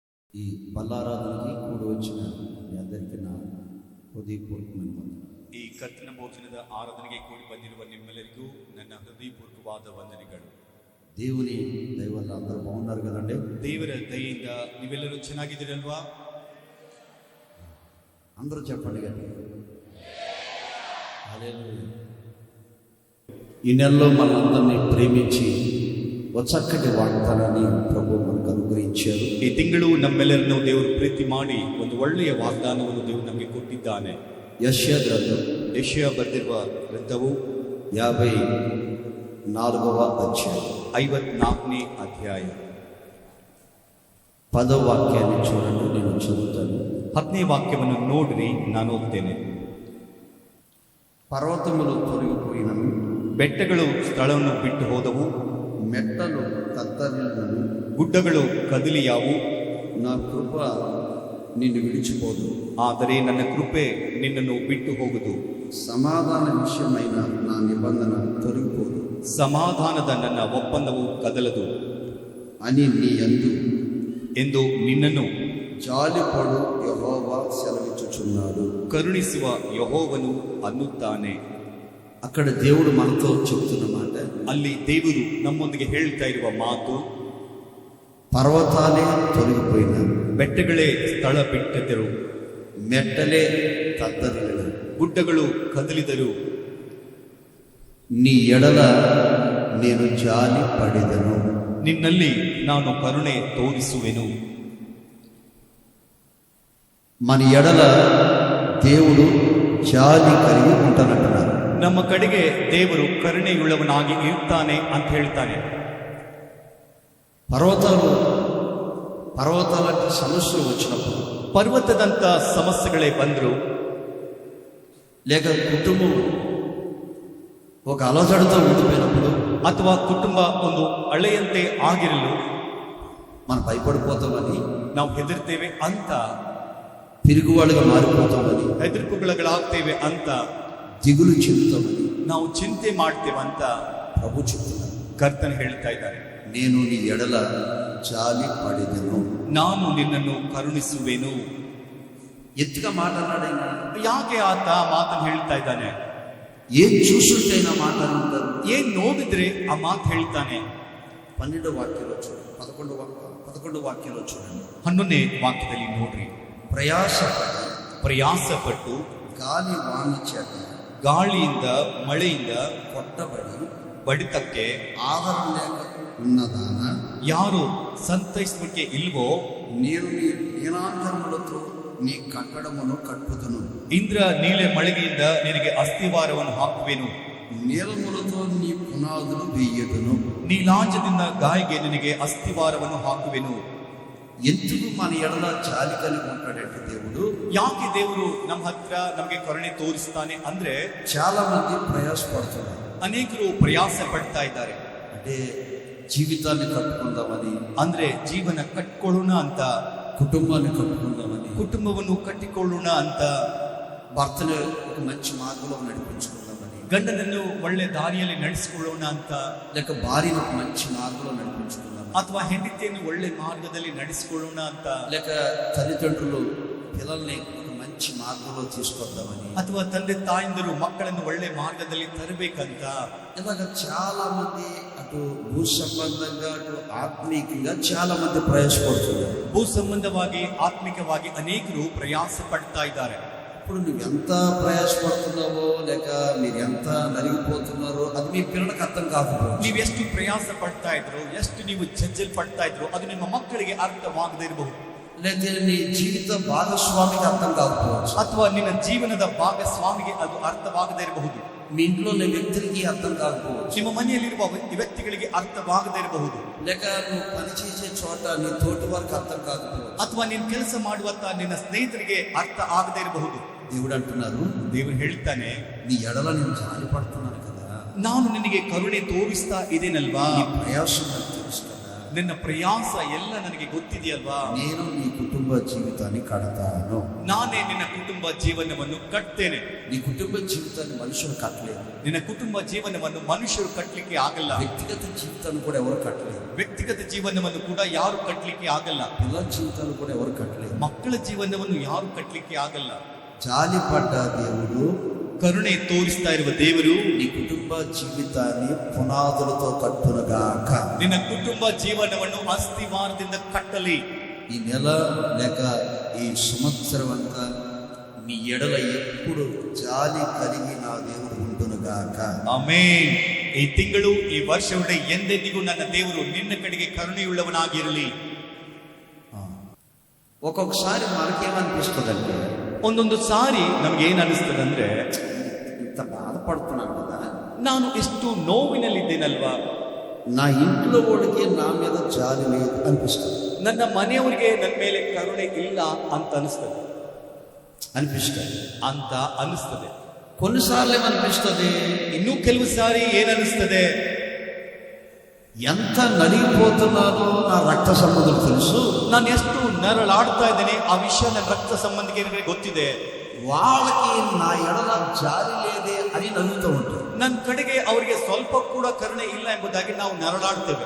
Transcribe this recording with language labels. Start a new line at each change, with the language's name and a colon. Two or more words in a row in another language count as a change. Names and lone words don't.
Telugu: ఈ బల్లారాధనకి కూడి వచ్చిన మీ అందరికీ నా ಹೃದಯಪೂರ್ವಕమైన ವಂದನೆ.
Kannada: ಈ ಕರ್ತನ ಭೋಜನದ ಆರಾಧನೆಗೆ ಕೂಡಿ ಬಂದಿರುವ ನಿಮ್ಮೆಲ್ಲರಿಗೂ ನನ್ನ ಹೃದಯಪೂರ್ವಕವಾದ ವಂದನೆಗಳು.
Telugu: దేవుని దయ వల్ల అందరూ బాగున్నారు కదండి.
Kannada: ದೇವರ ದಯೆಯಿಂದ ನೀವೆಲ್ಲರೂ ಚೆನ್ನಾಗಿದ್ದೀರಲ್ವಾ?
Telugu: అందరూ చెప్పండి కానీ. హల్లెలూయా. ఈ నెలలో మనందరినీ ప్రేమించి ఒక చక్కటి వాగ్దానాన్ని ప్రభు మనకు అనుగ్రహించారు.
Kannada: ಈ ತಿಂಗಳು ನಮ್ಮೆಲ್ಲರನ್ನು ದೇವರು ಪ್ರೀತಿ ಮಾಡಿ ಒಂದು ಒಳ್ಳೆಯ ವಾಗ್ದಾನವನ್ನು ದೇವರು ನಮಗೆ ಕೊಟ್ಟಿದ್ದಾನೆ. ಯೆಶಾಯ ಗ್ರಂಥ ಯೆಶಾಯ ಬರೆದಿರುವ ಗ್ರಂಥವು
Telugu: 54వ ಅಧ್ಯಾಯ
Kannada: 54ನೇ ಅಧ್ಯಾಯ
Telugu: 10వ వాక్యాన్ని చూడండి, నేను చదువుతాను.
Kannada: 10ನೇ ವಾಕ್ಯವನ್ನು ನೋಡ್ರಿ, ನಾನು ಓದ್ತೇನೆ.
Telugu: ಪರ್ವತములు తొలగిపోయినను,
Kannada: ಬೆಟ್ಟಗಳು ಸ್ಥಳವನ್ನು ಬಿಟ್ಟು ಹೋದವು,
Telugu: మెట్టలు తత్తరిల్లను,
Kannada: ಗುಡ್ಡಗಳು ಕದಲಿಯಾವು,
Telugu: నా కృప నిన్ను విడిచిపోదు,
Kannada: ಆದರೆ ನನ್ನ ಕೃಪೆ ನಿನ್ನನ್ನು ಬಿಟ್ಟು ಹೋಗುದು.
Telugu: సమాధాన విషయమైన నా నిబంధన తొలగిపోదు,
Kannada: ಸಮಾಧಾನದ ನನ್ನ ಒಪ್ಪಂದವು ಕದಲದು
Telugu: అని నీ యందు
Kannada: ಎಂದು ನಿನ್ನನ್ನು
Telugu: జాలిపడు యెహోవా సెలవిచ్చుచున్నాడు.
Kannada: ಕರುಣಿಸುವ ಯೆಹೋವನು ಅನ್ನುತ್ತಾನೆ.
Telugu: అక్కడ దేవుడు మనతో చెప్తున్న మాట,
Kannada: ಅಲ್ಲಿ ದೇವರು ನಮ್ಮೊಂದಿಗೆ ಹೇಳ್ತಾ ಇರುವ ಮಾತು,
Telugu: పర్వతాలే తొలగిపోయిన,
Kannada: ಬೆಟ್ಟಗಳೇ ಸ್ಥಳ ಬಿಟ್ಟದರು,
Telugu: మెట్టలే తత్తరిల్లను,
Kannada: ಗುಡ್ಡಗಳು ಕದಲಿದರು,
Telugu: నీ ఎడల నేను జాలి పడిదను,
Kannada: ನಿನ್ನಲ್ಲಿ ನಾನು ಕರುಣೆ ತೋರಿಸುವೆನು.
Telugu: మన ఎడల దేవుడు జాలి కలిగి ఉంటానంటున్నారు.
Kannada: ನಮ್ಮ ಕಡೆಗೆ ದೇವರು ಕರುಣೆಯುಳ್ಳವನಾಗಿ ಇರ್ತಾನೆ ಅಂತ ಹೇಳ್ತಾನೆ.
Telugu: పర్వతాలకు సమస్యలు వచ్చినప్పుడు,
Kannada: ಪರ್ವತದಂತ ಸಮಸ್ಯೆಗಳೇ ಬಂದ್ರು,
Telugu: లేక కుటుంబం ఒక అలజడితో ఉండిపోయినప్పుడు,
Kannada: ಅಥವಾ ಕುಟುಂಬ ಒಂದು ಹಳೆಯಂತೆ ಆಗಿರಲು
Telugu: మనం భయపడిపోతామని,
Kannada: ನಾವು ಹೆದರ್ತೇವೆ ಅಂತ,
Telugu: పిరుగువాళ్ళుగా మారిపోతామని,
Kannada: ಹೆದರ್ಕುಗಳಾಗ್ತೇವೆ ಅಂತ,
Telugu: దిగులు చెందుతామని
Kannada: ನಾವು ಚಿಂತೆ ಮಾಡ್ತೇವಂತ
Telugu: ప్రభు చెప్తున్నారు.
Kannada: ಕರ್ತನ್ ಹೇಳ್ತಾ ಇದ್ದಾರೆ,
Telugu: నేను నీ ఎడల జాలి పడిదను.
Kannada: ನಾನು ನಿನ್ನನ್ನು ಕರುಣಿಸುವೆನು.
Telugu: ఎత్తుగా మాట అన్నాడైనా,
Kannada: ಯಾಕೆ ಆತ ಮಾತನ್ನು ಹೇಳ್ತಾ ಇದ್ದಾನೆ?
Telugu: ఏం చూసుంటైనా మాట అంటారు.
Kannada: ಏನ್ ನೋಡಿದ್ರೆ ಆ ಮಾತು ಹೇಳ್ತಾನೆ.
Telugu: 12వ వాక్యంలో చూడండి, 11వ వాక్యంలో చూడండి.
Kannada: 11ನೇ ವಾಕ್ಯದಲ್ಲಿ ನೋಡ್ರಿ, ಪ್ರಯಾಸಪಟ್ಟು
Telugu: గాలి వాన చేత,
Kannada: ಗಾಳಿಯಿಂದ ಮಳೆಯಿಂದ
Telugu: కొట్టబడి,
Kannada: ಬಡಿತಕ್ಕೆ
Telugu: ఆదరణ లేక ఉన్నదాన,
Kannada: ಯಾರು ಸಂತೈಸಲಿಕ್ಕೆ ಇಲ್ವೋ,
Telugu: నేను నీ నీలాంతరములతో నీ కట్టడమును కట్టుదును,
Kannada: ಇಂದ್ರ ನೀಳೆ ಮಳೆಗೆಯಿಂದ ನಿನಗೆ ಅಸ್ಥಿವಾರವನ್ನು ಹಾಕುವೆನು,
Telugu: నీలములతో నీ పునాదులు వేయదును,
Kannada: ನೀಲಾಂಜದಿಂದ ಗಾಯಿಗೆ ನಿನಗೆ ಅಸ್ಥಿವಾರವನ್ನು ಹಾಕುವೆನು.
Telugu: ఎందుకు మన ఎడల జాలి కలిగి ఉంటాడంటే దేవుడు,
Kannada: ಯಾಕೆ ದೇವರು ನಮ್ಮ ಹತ್ರ ನಮಗೆ ಕರುಣೆ ತೋರಿಸ್ತಾನೆ ಅಂದ್ರೆ,
Telugu: చాలా మంది ప్రయాసపడుతున్నారు.
Kannada: ಅನೇಕರು ಪ್ರಯಾಸ ಪಡ್ತಾ ಇದ್ದಾರೆ.
Telugu: అంటే జీవితాన్ని కట్టుకుందామని,
Kannada: ಅಂದ್ರೆ ಜೀವನ ಕಟ್ಕೊಳ್ಳೋಣ ಅಂತ,
Telugu: కుటుంబాన్ని కట్టుకుందామని,
Kannada: ಕುಟುಂಬವನ್ನು ಕಟ್ಟಿಕೊಳ್ಳೋಣ ಅಂತ,
Telugu: భర్తను ఒక మంచి మార్గంలో నడిపించుకుందామని,
Kannada: ಗಂಡನನ್ನು ಒಳ್ಳೆ ದಾರಿಯಲ್ಲಿ ನಡೆಸಿಕೊಳ್ಳೋಣ ಅಂತ,
Telugu: లేక భార్యను ఒక మంచి మార్గంలో నడిపించుకుందామని,
Kannada: ಅಥವಾ ಹೆಂಡತಿಯನ್ನು ಒಳ್ಳೆ ಮಾರ್ಗದಲ್ಲಿ ನಡೆಸಿಕೊಳ್ಳೋಣ ಅಂತ,
Telugu: లేక తల్లిదండ్రులు పిల్లల్ని ఒక మంచి మార్గంలో తీసుకొద్దామని,
Kannada: ಅಥವಾ ತಂದೆ ತಾಯಿಂದರು ಮಕ್ಕಳನ್ನು ಒಳ್ಳೆ ಮಾರ್ಗದಲ್ಲಿ ತರಬೇಕಂತ,
Telugu: ఇలాగ చాలా మంది అటు భూ సంబంధంగా అటు ఆత్మీయంగా చాలా మంది ప్రయాసపడుతున్నారు.
Kannada: ಭೂ ಸಂಬಂಧವಾಗಿ ಆತ್ಮಿಕವಾಗಿ ಅನೇಕರು ಪ್ರಯಾಸ ಪಡ್ತಾ ಇದ್ದಾರೆ.
Telugu: ఇప్పుడు నువ్వు ఎంత ప్రయాసపడుతున్నావో, లేక మీరు ఎంత నలిగిపోతున్నారో అది మీ పిల్లలకు అర్థం కాకపోవచ్చు.
Kannada: ನೀವು ಎಷ್ಟು ಪ್ರಯಾಸ ಪಡ್ತಾ ಇದ್ರು, ಎಷ್ಟು ನೀವು ಜಜ್ಜಲ್ ಪಡ್ತಾ ಇದ್ರು, ಅದು ನಿಮ್ಮ ಮಕ್ಕಳಿಗೆ ಅರ್ಥವಾಗದೇ ಇರಬಹುದು.
Telugu: లేదా నీ జీవిత భాగస్వామికి అర్థం కాకపోవచ్చు,
Kannada: ಅಥವಾ ನಿನ್ನ ಜೀವನದ ಭಾಗಸ್ವಾಮಿಗೆ ಅದು ಅರ್ಥವಾಗದೇ ಇರಬಹುದು.
Telugu: మీ ఇంట్లో ఉన్న వ్యక్తులకి అర్థం కాకపోవచ్చు,
Kannada: ನಿಮ್ಮ ಮನೆಯಲ್ಲಿರುವ ವ್ಯಕ್ತಿಗಳಿಗೆ ಅರ್ಥವಾಗದೇ ಇರಬಹುದು.
Telugu: లేక నువ్వు పనిచేసే చోట నీ తోటి వారికి అర్థం కాకపోవచ్చు,
Kannada: ಅಥವಾ ನೀನು ಕೆಲಸ ಮಾಡುವಂತ ನಿನ್ನ ಸ್ನೇಹಿತರಿಗೆ ಅರ್ಥ ಆಗದೇ ಇರಬಹುದು.
Telugu: దేవుడు అంటున్నారు,
Kannada: ದೇವರು ಹೇಳ್ತಾನೆ,
Telugu: నీ ఎడల నేను జాలి పడుతున్నాను కదా,
Kannada: ನಾನು ನಿನಗೆ ಕರುಣೆ ತೋರಿಸ್ತಾ ಇದೇನಲ್ವಾ,
Telugu: నీ ప్రయాసం నాకు తెలుసు కదా,
Kannada: ನಿನ್ನ ಪ್ರಯಾಸ ಎಲ್ಲ ನನಗೆ ಗೊತ್ತಿದೆಯಲ್ವಾ.
Telugu: నేను నీ కుటుంబ జీవితాన్ని కడతాను.
Kannada: ನಾನೇ ನಿನ್ನ ಕುಟುಂಬ ಜೀವನವನ್ನು ಕಟ್ತೇನೆ.
Telugu: నీ కుటుంబ జీవితాన్ని మనుషులు కట్టలేరు.
Kannada: ನಿನ್ನ ಕುಟುಂಬ ಜೀವನವನ್ನು ಮನುಷ್ಯರು ಕಟ್ಟಲಿಕ್ಕೆ ಆಗಲ್ಲ.
Telugu: వ్యక్తిగత జీవితాన్ని కూడా ఎవరు కట్టలేరు.
Kannada: ವ್ಯಕ್ತಿಗತ ಜೀವನವನ್ನು ಕೂಡ ಯಾರು ಕಟ್ಟಲಿಕ್ಕೆ ಆಗಲ್ಲ.
Telugu: పిల్లల జీవితాలు కూడా ఎవరు కట్టలేరు.
Kannada: ಮಕ್ಕಳ ಜೀವನವನ್ನು ಯಾರು ಕಟ್ಟಲಿಕ್ಕೆ ಆಗಲ್ಲ.
Telugu: జాలిపడ్డ దేవుడు,
Kannada: ಕರುಣೆ ತೋರಿಸ್ತಾ ಇರುವ ದೇವರು
Telugu: నీ కుటుంబ జీవితాన్ని పునాదులతో కట్టునుగాక.
Kannada: ನಿನ್ನ ಕುಟುಂಬ ಜೀವನವನ್ನು ಅಸ್ತಿವಾರದಿಂದ ಕಟ್ಟಲಿ.
Telugu: ఈ నెల లేక ఈ సంవత్సరం అంతా నీ ఎడల ఎప్పుడు జాలి కలిగి నా దేవుడు ఉండునుగాక.
Kannada: ಆಮೆನ್. ಈ ತಿಂಗಳು ಈ ವರ್ಷವಿಡ ಎಂದೆಂದಿಗೂ ನನ್ನ ದೇವರು ನಿನ್ನ ಕಡೆಗೆ ಕರುಣೆಯುಳ್ಳವನಾಗಿರಲಿ.
Telugu: ఒక్కొక్కసారి మనకేమనిపిస్తుందంటే,
Kannada: ಒಂದೊಂದು ಸಾರಿ ನಮ್ಗೆ ಏನ್ ಅನಿಸ್ತದಂದ್ರೆ,
Telugu: ఇంత బాధపడుతున్నాను కదా,
Kannada: ನಾನು ಎಷ್ಟು ನೋವಿನಲ್ಲಿದ್ದೇನಲ್ವಾ,
Telugu: నా ఇంట్లో వాడికి నా మీద జాలి లేదు అనిపిస్తుంది.
Kannada: ನನ್ನ ಮನೆಯವರಿಗೆ ನನ್ನ ಮೇಲೆ ಕರುಣೆ ಇಲ್ಲ ಅಂತ ಅನಿಸ್ತದೆ ಅಂತ ಅನಿಸ್ತದೆ.
Telugu: కొన్నిసార్లు ఏమనిపిస్తుంది,
Kannada: ಇನ್ನು ಕೆಲವು ಸಾರಿ ಏನನಿಸ್ತದೆ,
Telugu: ఎంత నలిగిపోతున్నానో నా రక్త సంబంధులు తెలుసు.
Kannada: ನಾನು ಎಷ್ಟು ನರಳಾಡ್ತಾ ಇದ್ದೇನೆ ಆ ವಿಷಯ ನನ್ನ ರಕ್ತ ಸಂಬಂಧಿಕರಿಗೆ ಗೊತ್ತಿದೆ.
Telugu: వాళ్ళకి నా ఎడల జాలి లేదే అని నవ్వుతూ ఉంటారు.
Kannada: ನನ್ನ ಕಡೆಗೆ ಅವರಿಗೆ ಸ್ವಲ್ಪ ಕೂಡ ಕರುಣೆ ಇಲ್ಲ ಎಂಬುದಾಗಿ ನಾವು ನರಳಾಡ್ತೇವೆ.